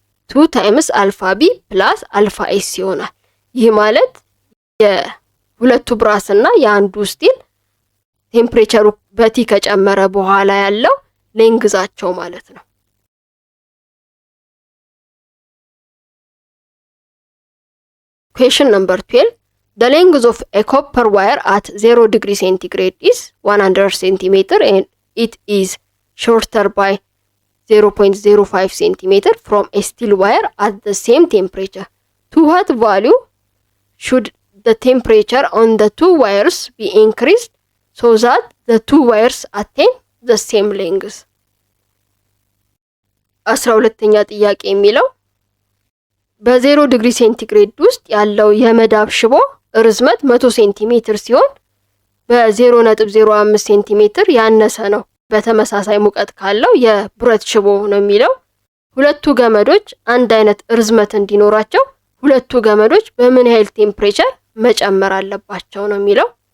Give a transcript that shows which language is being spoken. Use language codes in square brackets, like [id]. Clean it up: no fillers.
[am] 2 ታይምስ አልፋ ቢ ፕላስ አልፋ ኤስ ይሆናል። ይህ ማለት የሁለቱ ብራስ እና የአንዱ ስቲል ቴምፕሬቸሩ በቲ ከጨመረ በኋላ ያለው ሌንግዛቸው ማለት ነው። [en] Question number 12. The length of a copper wire at 0 degree centigrade is 100 centimeter and it is shorter by 0.05 centimeter from a steel wire at the same temperature. To what value should the temperature on the two wires be increased so that the two wires attain the same length? [am] 12ኛ ጥያቄ የሚለው በ0 ዲግሪ ሴንቲግሬድ ውስጥ ያለው የመዳብ ሽቦ ርዝመት 100 ሴንቲሜትር ሲሆን በ0.05 ሴንቲሜትር ያነሰ ነው በተመሳሳይ ሙቀት ካለው የብረት ሽቦ ነው የሚለው። ሁለቱ ገመዶች አንድ አይነት ርዝመት እንዲኖራቸው ሁለቱ ገመዶች በምን ያህል ቴምፕሬቸር መጨመር አለባቸው ነው የሚለው።